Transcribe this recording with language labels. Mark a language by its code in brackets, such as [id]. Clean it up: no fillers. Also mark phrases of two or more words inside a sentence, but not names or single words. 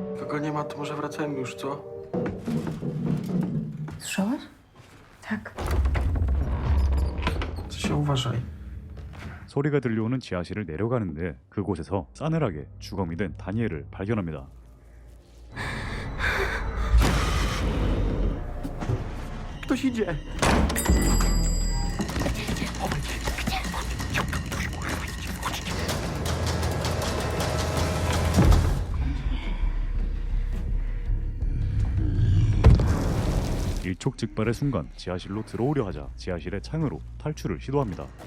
[pl] go nie ma, to może wracajmy już, co? Słyszałaś? Tak. Co się uważaj. [ko] 소리가 들려오는 지하실을 내려가는데 그곳에서 싸늘하게 주검이 된 다니엘을 발견합니다. [pl] Ktoś idzie. [ko] 일촉즉발의 순간 지하실로 들어오려 하자 지하실의 창으로 탈출을 시도합니다.